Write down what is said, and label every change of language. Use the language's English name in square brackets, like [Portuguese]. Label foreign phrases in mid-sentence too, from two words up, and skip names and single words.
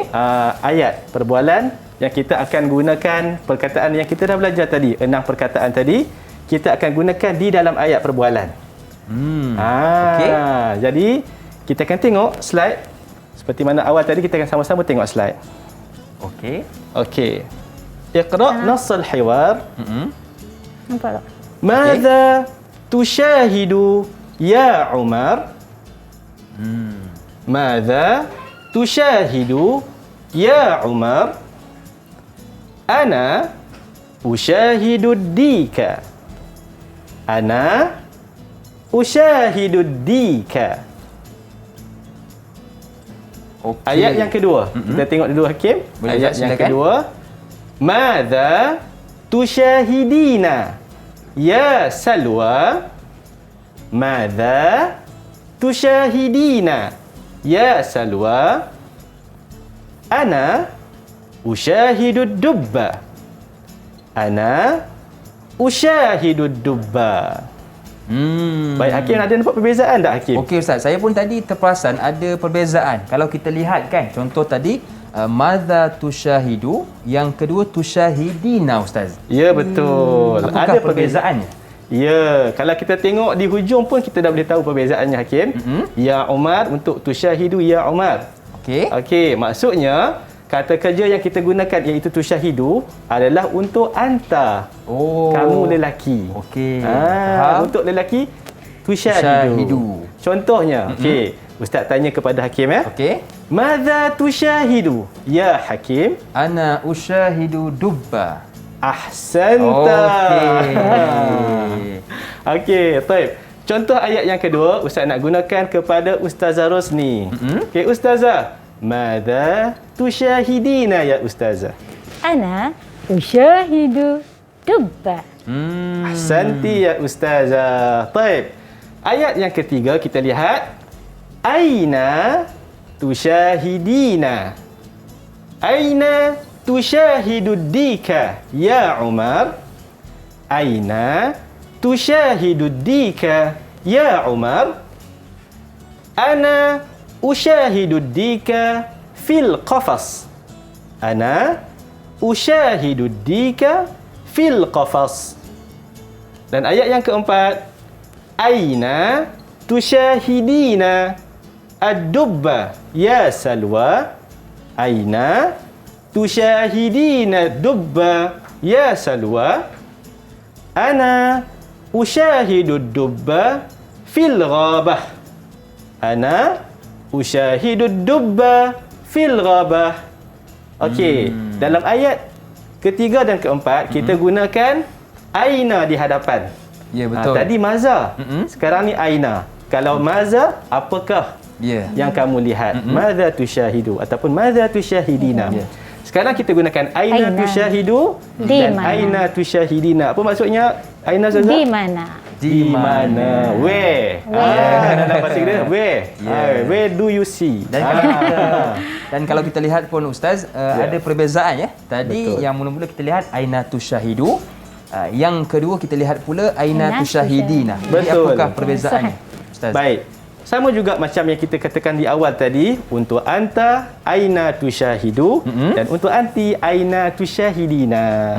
[Malay] ayat perbualan yang kita akan gunakan perkataan yang kita dah belajar tadi, 6 perkataan tadi, kita akan gunakan di dalam ayat perbualan. Okey. Jadi kita akan tengok slide seperti mana awal tadi, kita akan sama-sama tengok slide. Okey. [Arabic] Okey. اقرأ نص الحوار. [Malay] Nampak tak? [Arabic] ماذا تشاهد يا عمر? ماذا تشاهد يا عمر? أنا أشاهد ديكًا. أنا أشاهد ديكًا. [Malay] Okey. Ayat yang kedua. Kita tengok dulu Hakim. Boleh, Ayat Ustaz, yang silakan. kedua. [Arabic] ماذا تشاهدين يا سلوى? ماذا تشاهدين يا سلوى? أنا أشاهد دبًا. أنا أشاهد دبًا. [Malay] Baik Hakim, ada nampak perbezaan tak Hakim? Okey Ustaz, saya pun tadi terperasan ada perbezaan. Kalau kita lihat kan, contoh tadi [Arabic] ماذا تشاهد, [Malay] yang kedua tushahidina Ustaz. Ya betul. Apakah Ada perbezaannya? Ya, kalau kita tengok di hujung pun kita dah boleh tahu perbezaannya Hakim. [Arabic] يا عمر untuk تشاهد يا عمر. [Malay] Okey. Okey, maksudnya kata kerja yang kita gunakan iaitu tushahidu adalah untuk anta. Oh. Kamu lelaki. Okey. Faham. Untuk lelaki Tushahidu. tushahidu. Contohnya, okey, ustaz tanya kepada Hakim ya. Okey. [Arabic] ماذا تشاهد يا حكيم? أنا أشاهد دبًا. [Malay] Ahsanta. Okey. Okey, baik. Contoh ayat yang kedua, ustaz nak gunakan kepada Ustazah Rosni. [Arabic] Okey, Ustazah, ماذا تشاهدين يا أستاذة? أنا أشاهد دبًا. أحسنتِ يا [Malay] Ustazah. Baik. Ayat yang ketiga kita lihat, [Arabic] أين تشاهدين? أين تشاهد ديكًا يا عمر? أين تشاهد ديكًا يا عمر? أنا أشاهد ديكًا في القفص. أنا أشاهد ديكًا في القفص. Dan ayat yang keempat, أين تشاهدين الدب يا سلوى? أين تشاهدين دبًا يا سلوى? أنا أشاهد الدب في الغابة. أنا أشاهد الدب في الغابة. [Malay] Okey, dalam ayat ketiga dan keempat kita gunakan aina di hadapan. Ya, betul. Tadi maza. Sekarang ni aina. Kalau maza, apakah yang kamu lihat? [Arabic] ماذا تشاهد ataupun ماذا تشاهدين. [Malay] Sekarang kita gunakan [Arabic] أين تشاهد dan أين تشاهدين. [Malay] Apa maksudnya aina Zaza? Di mana? Di mana? Where? Dalam bahasa Inggeris, [English] where? Where do you see? [Malay] Dan kalau kita lihat pun Ustaz, ada perbezaan ya. Tadi yang mula-mula kita lihat [Arabic] أين تشاهد, [Malay] yang kedua kita lihat pula [Arabic] أين تشاهدين. [Malay] Jadi apakah perbezaannya, Ustaz? Baik. Sama juga macam yang kita katakan di awal tadi, untuk [Arabic] أنت أين تشاهد [Malay] dan untuk [Arabic] أنتِ أين تشاهدين.